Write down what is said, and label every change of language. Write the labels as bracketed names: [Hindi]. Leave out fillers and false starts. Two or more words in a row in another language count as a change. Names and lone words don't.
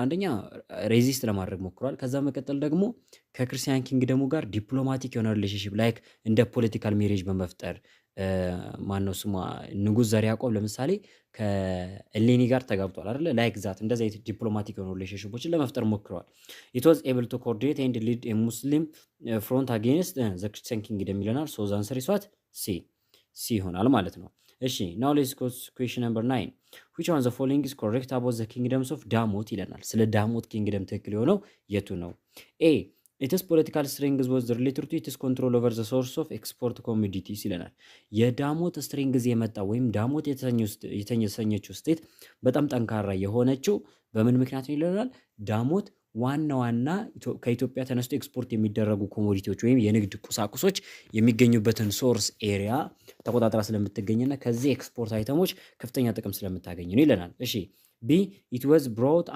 [Amharic] አንደኛ ሬዚስት ለማድረግ ሞክሯል። ከዛ መቀጠል ደግሞ ከክርስቲያን ኪንግደሙ ጋር ዲፕሎማቲክ የሆነ [English] relationship like [Amharic] እንደ [English] political marriage [Amharic] በመፍጠር ማነው ስሟ ንጉስ ዘርዓ ያዕቆብ ለምሳሌ ከእሌኒ ጋር ተጋብቷል አይደለ? [English] like that [Amharic] እንደዚህ አይነት ዲፕሎማቲክ የሆኑ ሪሌሽንሺፖችን ለመፍጠር ሞክረዋል። [English] it was able to coordinate and lead a Muslim front against the Christian kingdom ይለናል። so the answer is what C [Amharic] ይሆናል ማለት ነው። [English] እሺ now let's go question number 9 which one of the following is correct about the kingdoms of [Amharic] ዳሞት ይለናል። ስለ ዳሞት ኪንግደም ትክክል የሆነው የቱ ነው? [English] A its political strength was related to its control over the source of export commodities [Amharic] ይለናል። የዳሞት ስትሬንግዝ የመጣ ወይም ዳሞት የተሰኘችው ስቴት በጣም ጠንካራ የሆነችው በምን ምክንያት ነው ይለናል። ዳሞት ዋና ከኢትዮጵያ ተነስቶ ኤክስፖርት የሚደረጉ ኮሞዲቲዎች ወይም የንግድ ቁሳቁሶች የሚገኙበትን [English] source area [Amharic] ተቆጣጥራ ስለምትገኝና ከዚህ [English] export items [Amharic] ከፍተኛ ጥቅም ስለምታገኝ ነው ይለናል። እሺ [English] B it was brought